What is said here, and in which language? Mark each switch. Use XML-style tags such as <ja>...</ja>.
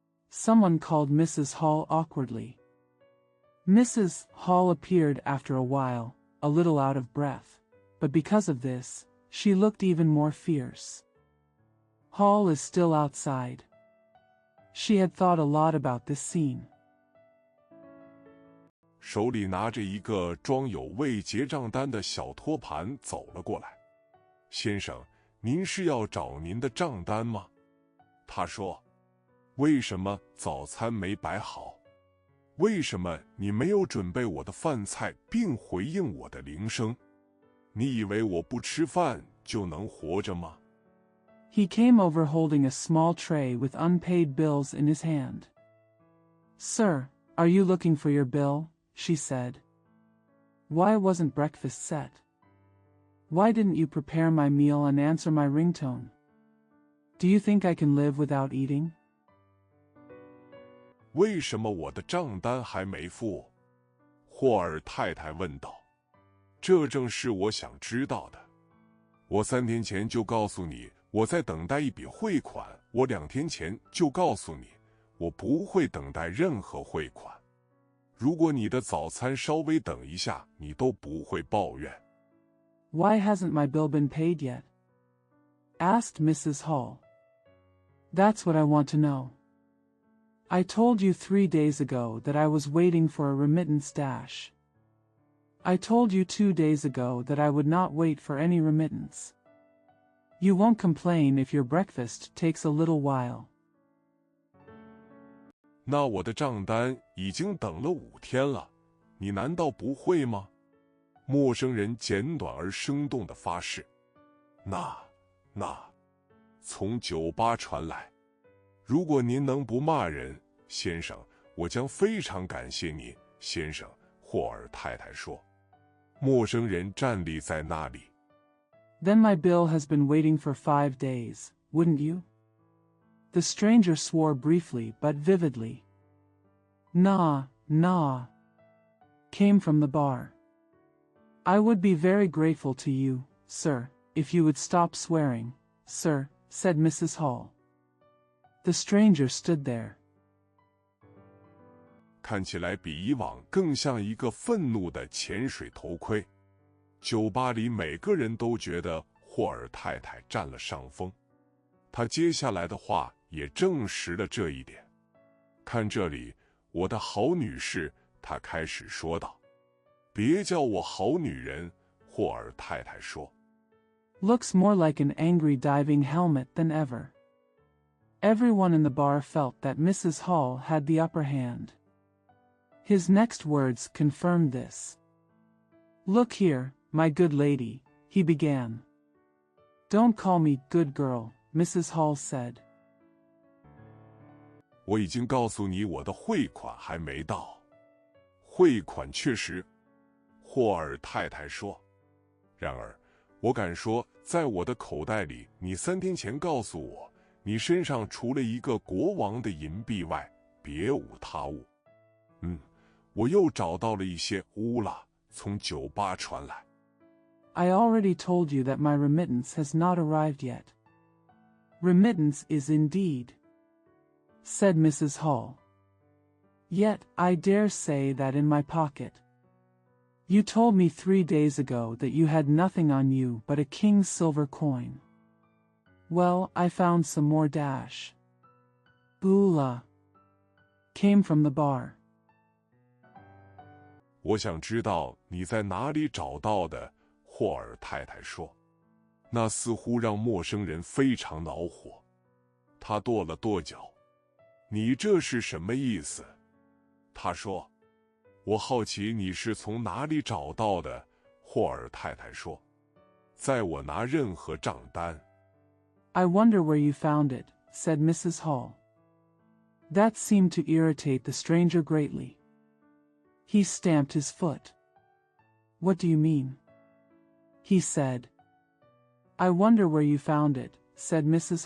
<en>Someone called Mrs. Hall awkwardly. Mrs. Hall appeared after a while, a little out of breath. but because of this, she looked even more fierce. Hall is still outside. She had thought a lot about this scene.</en> <zh>手里拿着一个装有未结账单的小托盘走了过来。先生，您是要找您的账单吗？他说。为什么早餐没摆好？为什么你没有准备我的饭菜并回应我的铃声？你以为我不吃饭就能活着吗？</zh> <en>He came over holding a small tray with unpaid bills in his hand. Sir, are you looking for your bill? She said. Why wasn't breakfast set? Why didn't you prepare my meal and answer my ringtone? Do you think I can live without eating?</en> <zh>为什么我的账单还没付？霍尔太太问道。这正是我想知道的。我3天前就告诉你，我在等待一笔汇款。我2天前就告诉你，我不会等待任何汇款。如果你的早餐稍微等一下，你都不会抱怨。</zh> <en>Why hasn't my bill been paid yet? Asked Mrs. Hall. That's what I want to know. I told you 3 days ago that I was waiting for a remittance dash. I told you 2 days ago that I would not wait for any remittance. You won't complain if your breakfast takes a little while.</en> <zh>那我的账单已经等了5天了，你难道不会吗？陌生人简短而生动地发誓。那，从酒吧传来。如果您能不骂人，先生，我将非常感谢你，先生。霍尔太太说。陌生人站立在那里。</zh> <en>Then my bill has been waiting for 5 days, wouldn't you? The stranger swore briefly but vividly. Nah, came from the bar. I would be very grateful to you, sir, if you would stop swearing, sir, said Mrs. Hall. The stranger stood there.</en> <zh>看起来比以往更像一个愤怒的潜水头盔。酒吧里每个人都觉得霍尔太太占了上风。他接下来的话也证实了这一点。看这里，我的好女士，他开始说道。别叫我好女人，霍尔太太说。</zh> <en>Looks more like an angry diving helmet than ever. Everyone in the bar felt that Mrs. Hall had the upper hand. His next words confirmed this. Look here, my good lady, he began. Don't call me good girl, Mrs. Hall said.</en> <zh>我已经告诉你我的汇款还没到。汇款确实，霍尔太太说。然而，我敢说，在我的口袋里，你3天前告诉我，你身上除了一个国王的银币外，别无他物。我又找到了一些乌拉从酒吧传来。</zh> <en>I already told you that my remittance has not arrived yet. Remittance is indeed, said Mrs. Hall. Yet, I dare say that in my pocket. You told me 3 days ago that you had nothing on you but a king's silver coin. Well, I found some more dash. Bula came from the bar.</en> <zh>我想知道你在哪里找到的，霍尔太太说。那似乎让陌生人非常恼火。他跺了跺脚。你这是什么意思？他说。我好奇你是从哪里找到的，霍尔太太说。在我拿任何账单。</zh> <en>I wonder where you found it, said Mrs. Hall. That seemed to irritate the stranger greatly. He stamped his foot. What do you mean? He said. I wonder where you found it, said Mrs.</en>